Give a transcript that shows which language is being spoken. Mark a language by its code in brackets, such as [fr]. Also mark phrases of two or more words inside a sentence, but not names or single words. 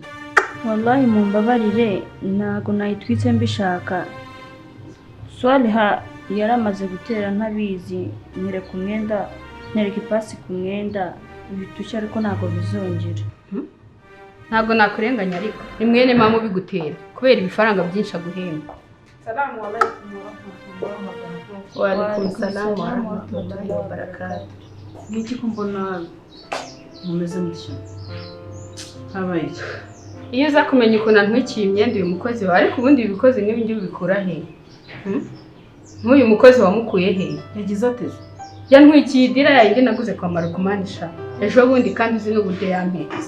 [rw] wallahi mumbabarire ntago nayitwitse mbishaka Swaliha yaramaze gutera ntabizi nyereka umwenda nereka ipasi ku mwenda bitushya ariko ntago bizongera ntago nakurenganya ariko ni mwene mama ubigutera kubera ibifaranga byinshi aguhemba [ar] السلام عليكم ورحمة الله وبركاته. وعليكم السلام ورحمة الله وبركاته. [rw] Niki ko mbona mumeze mutyo habaye iyo uza kumenya ukuntu ntwikiye imyenda uyu mukozi wawe ariko ubundi ibikozi n'ibi ngibi bikura he nk'uyu mukozi wamukuye he yagize ateze yantwikiye idira yayindi naguze kwa marukumanisha ejo bundi kandi uzi n'uburyo yampetse